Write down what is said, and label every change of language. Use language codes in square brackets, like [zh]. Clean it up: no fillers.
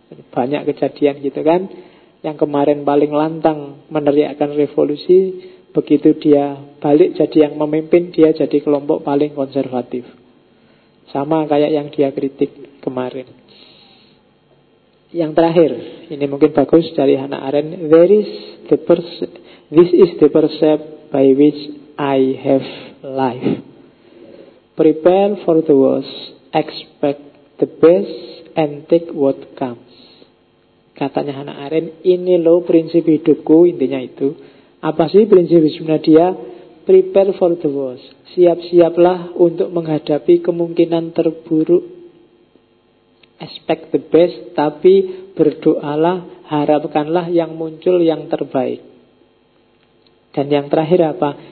[id] Banyak kejadian gitu kan. Yang kemarin paling lantang meneriakkan revolusi, begitu dia balik jadi yang memimpin, dia jadi kelompok paling konservatif. Sama kayak yang dia kritik kemarin. Yang terakhir, ini mungkin bagus dari Hannah Arendt. [en] There is the this is the percept by which I have life. Prepare for the worst, expect the best, and take what comes. [id] Katanya Hannah Arendt, ini loh prinsip hidupku, intinya itu. Apa sih prinsip hidupnya dia? [en] Prepare for the worst. [id] Siap-siaplah untuk menghadapi kemungkinan terburuk. [en] Expect the best, [id] tapi berdoalah, harapkanlah yang muncul yang terbaik. Dan yang terakhir apa?